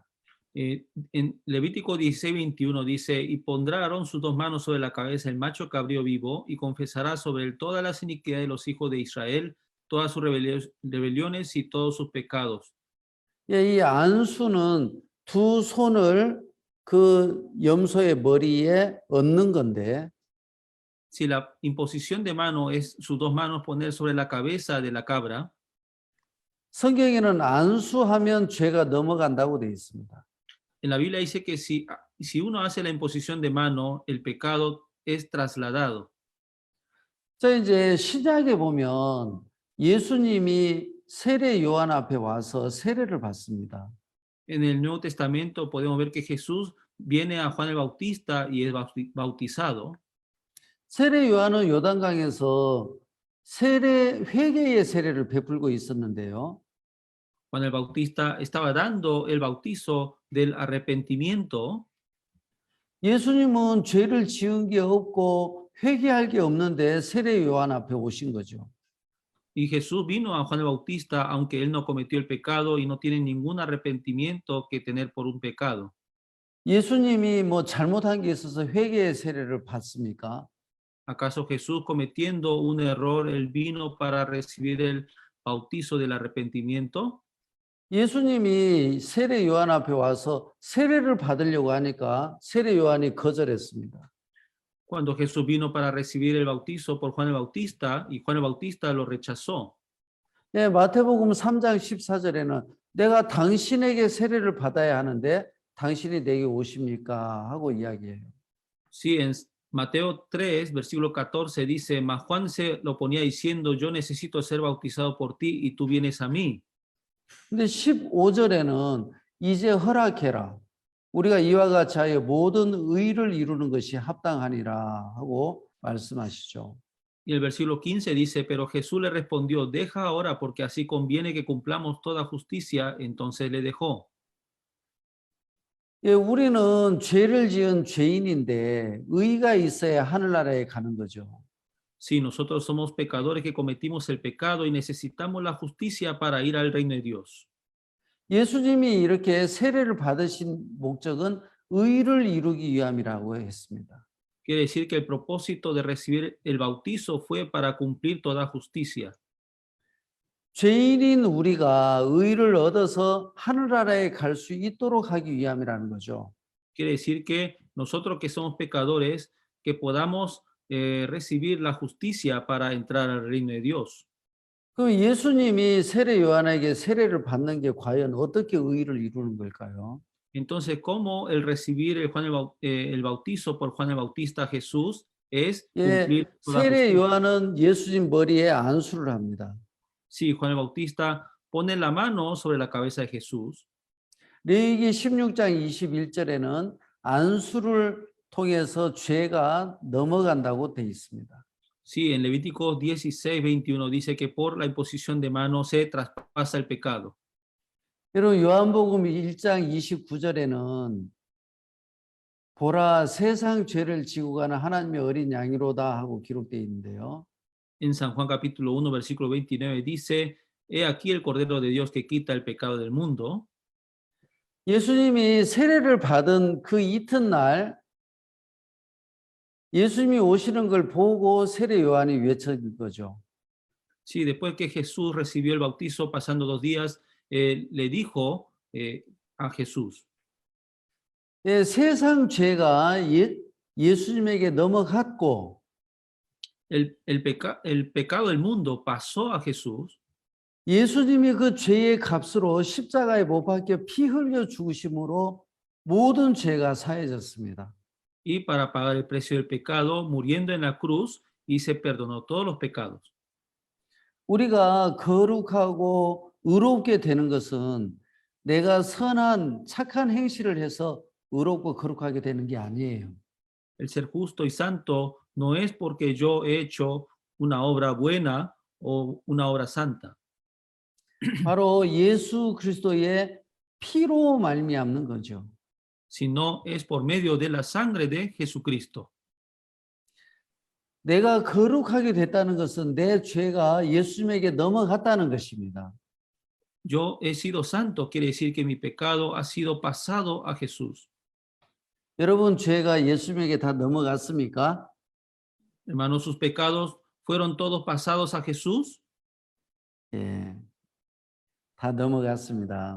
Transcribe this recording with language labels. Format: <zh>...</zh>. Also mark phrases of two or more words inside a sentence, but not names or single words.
<es>En Levítico 16:21 dice, y pondrá Aarón sus dos manos sobre la cabeza del macho cabrío vivo y confesará sobre él todas las iniquidades de los hijos de Israel, todas sus rebeliones y todos sus pecados.</es> <ko>예, 이 안수는 두 손을 그 염소의 머리에 얹는 건데</ko> <es>Si la imposición de mano es sus dos manos poner sobre la cabeza de la cabra,</es> <ko>성경에는 안수하면 죄가 넘어간다고 되어 있습니다.</ko> <es>en la Biblia dice que si uno hace la imposición de mano, el pecado es trasladado.</es> <ko>자, 이제 신약에 보면 예수님이 세례 요한 앞에 와서 세례를 받습니다.</ko> <es>En el Nuevo Testamento podemos ver que Jesús viene a Juan el Bautista y es bautizado.</es> <ko>세례 요한은 요단강에서 회개의 세례를 베풀고 있었는데요.</ko> <es>Juan el Bautista estaba dando el bautizo del arrepentimiento.</es> <ko>예수님은 죄를 지은 게 없고 회개할 게 없는데 세례 요한 앞에 오신 거죠.</ko> <es>Y Jesús vino a Juan el Bautista, aunque él no cometió el pecado y no tiene ningún arrepentimiento que tener por un pecado.</es> <ko>예수님이 뭐 잘못한 게 있어서 회개의 세례를 받습니까?</ko> <es>¿Acaso Jesús, cometiendo un error, él vino para recibir el bautizo del arrepentimiento?</es> <ko>예수님이 세례 요한 앞에 와서 세례를 받으려고 하니까 세례 요한이 거절했습니다.</ko> <es>Cuando Jesús vino para recibir el bautizo por Juan el Bautista y Juan el Bautista lo rechazó.</es> <ko>예, 마태복음 3장 14절에는 내가 당신에게 세례를 받아야 하는데 당신이 내게 오십니까? 하고 이야기해요.</ko> <es>Sí, en Mateo 3, versículo 14 dice, mas Juan se lo ponía diciendo, yo necesito ser bautizado por ti y tú vienes a mí.</es> <ko>근데 15절에는 이제 허락해라. 우리가 이와 같이 하여 모든 의를 이루는 것이 합당하니라 하고 말씀하시죠.</ko> <es>Y el versículo 15 dice, pero Jesús le respondió, deja ahora porque así conviene que cumplamos toda justicia. Entonces le dejó.</es> <ko>예, 우리는 죄를 지은 죄인인데 의가 있어야 하늘나라에 가는 거죠.</ko> <es>Sí, nosotros somos pecadores que cometimos el pecado y necesitamos la justicia para ir al reino de Dios.</es> <ko>예수님이 이렇게 세례를 받으신 목적은 의를 이루기 위함이라고 했습니다.</ko> <es>Quiere decir que el propósito de recibir el bautizo fue para cumplir toda justicia.</es> <ko>죄인인 우리가 의를 얻어서 하늘나라에 갈 수 있도록 하기 위함이라는 거죠.</ko> <es>Quiere decir que nosotros que somos pecadores, que podamos recibir la justicia para entrar al reino de Dios.</es> <ko>그럼 예수님이 세례 요한에게 세례를 받는 게 과연 어떻게 의를 이루는 걸까요?</ko> <es>Entonces, ¿cómo el recibir el bautizo por Juan el Bautista a Jesús es cumplir</es> <ko>예,</ko> <es>toda</es> <ko>세례</ko> <es>justicia?</es> <ko>요한은 예수님 머리에 안수를 합니다.</ko> <es>Sí, Juan el Bautista pone la mano sobre la cabeza de Jesús.</es> <ko>레위기 16장 21절에는 안수를 통해서 죄가 넘어간다고 돼 있습니다.</ko> <es>Sí, en Levítico 16:21 dice que por la imposición de mano se traspasa el pecado.</es> <ko>여러분 요한복음 1장 29절에는 보라 세상 죄를 지고 가는 하나님의 어린 양이로다 하고 기록되어 있는데요.</ko> <es>En San Juan capítulo 1, versículo 29 dice, he aquí el Cordero de Dios que quita el pecado del mundo.</es> <ko>예수님이 세례를 받은 그 이튿날 예수님이 오시는 걸 보고 세례 요한이 외친 거죠.</ko> <es>Sí, después que Jesús recibió el bautizo, pasando 2 días, le dijo a Jesús,</es> <ko>예, 세상 죄가 예수님에게 넘어갔고</ko> <es>el pecado del mundo pasó a Jesús</es> <ko>예수님이 그 죄의 값으로 십자가에 못 박혀 피 흘려 죽으심으로 모든 죄가 사해졌습니다.</ko> <es>y para pagar el precio del pecado, muriendo en la cruz, y se perdonó todos los pecados.</es> <ko>우리가 거룩하고 의롭게 되는 것은 내가 선한 착한 행실을 해서 의롭고 거룩하게 되는 게 아니에요.</ko> <es>El ser justo y santo no es porque yo he hecho una obra buena o una obra santa,</es> <ko>바로 예수 그리스도의 피로 말미암는 거죠.</ko> <es>sino es por medio de la sangre de Jesucristo.</es> <ko>내가 거룩하게 됐다는 것은 내 죄가 예수님에게 넘어갔다는 것입니다.</ko> <es>Yo he sido santo, quiere decir que mi pecado ha sido pasado a Jesús.</es> <ko>여러분 죄가 예수님에게 다 넘어갔습니까?</ko> <es>Hermanos, sus pecados fueron todos pasados a Jesús.</es> <ko>예, 다 넘어갔습니다.</ko>